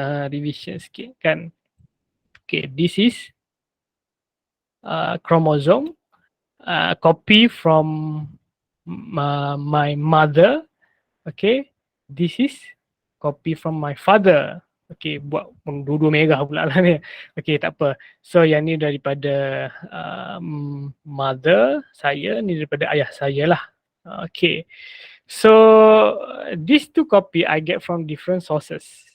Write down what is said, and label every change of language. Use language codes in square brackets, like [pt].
[en] Revision [ms] sikit kan. [en] Okay, this is chromosome, copy from my mother. Okay, this is copy from my father. [ms] Okay, buat dua-dua merah pula lah ni. Okay, tak apa. So yang ni daripada mother saya, ni daripada ayah saya lah. [en] Okay, so these two copy I get from different sources.